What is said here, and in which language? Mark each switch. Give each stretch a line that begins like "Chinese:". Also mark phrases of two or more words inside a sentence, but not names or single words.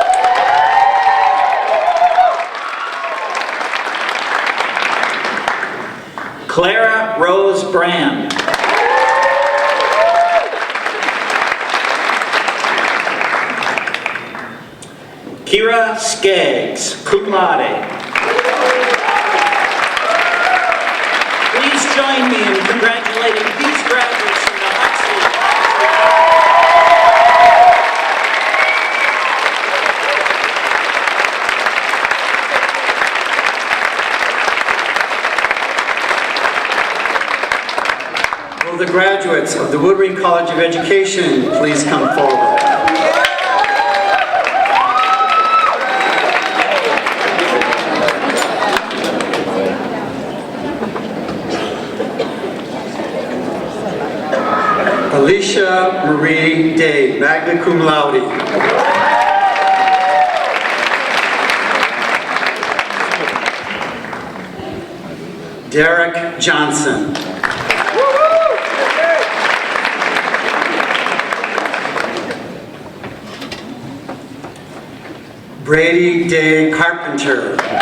English: Clara Rose Brand. Kira Skaggs,
Latin: cum laude.
English: Please join me in congratulating these graduates from the Will the graduates of the Woodring College of Education please come forward? Alicia Marie Day,
Latin: magna cum laude.
English: Derek Johnson. Brady Day Carpenter.